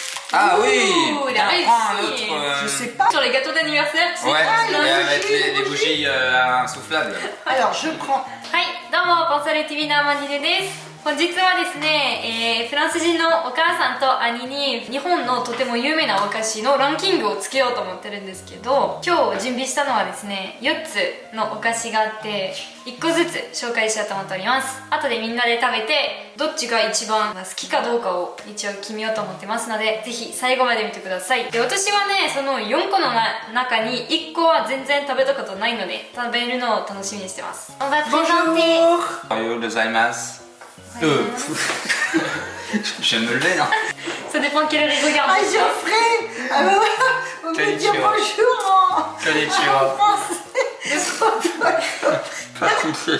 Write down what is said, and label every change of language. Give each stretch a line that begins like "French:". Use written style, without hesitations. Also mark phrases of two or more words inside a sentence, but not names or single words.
French: Ah oui. Il a réussi. Prends un autre. Je sais pas. Sur les gâteaux d'anniversaire, c'est Ouais, Ah, avec les bougies insoufflables. Alors, je prends.
Japanese: はい、どうも、コンサル TV のアマディネです。本日はですね、フランス人のお母さんと兄に日本のとても有名なお菓子のランキングをつけようと思ってるんですけど、今日準備したのはですね、4つのお菓子があって1個ずつ紹介しようと思っております。後でみんなで食べてどっちが一番好きかどうかを一応決めようと思ってますので、ぜひ最後まで見てください。で、私はね、その4個の中に1個は全然食べたことないので食べるのを楽しみにしてます。
French: On va présenter.
Japanese: おはようございます.
French: Je me lever, non? Ça dépend quel regarde. Ah, Geoffrey. Alors, on me dit Konnichiwa. bonjour en Konnichiwa. français.